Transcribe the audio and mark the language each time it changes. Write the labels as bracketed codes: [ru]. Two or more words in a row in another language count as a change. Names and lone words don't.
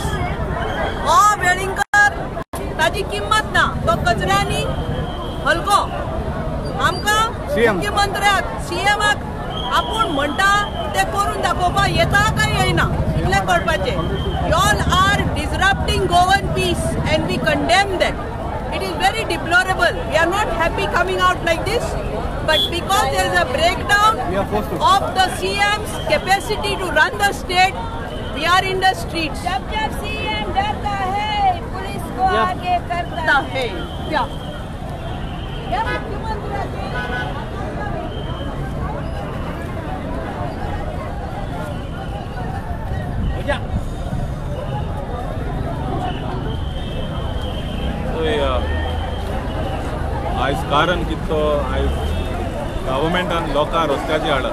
[kok] हो वेळींकर ताची किंमत ना, तो कचऱ्यांनी हलको. आमकां मुख्यमंत्र्याक सीएमाक आपूण म्हणटा ते करून दाखोवपाक येता काय येना इतलें कळपाचें. [en] you all are disrupting Goan peace and we condemn that. It is very deplorable. We are not happy coming out like this, but because there is a breakdown of the CM's capacity to run the state, we are in the streets. [hi] जब जब सीएम डरता है पुलिस को आगे करता है. क्या मुख्यमंत्री [kok] आयज कारण कितो आयज गव्हर्मेंटान लोकां रस्त्याचेर हाडा.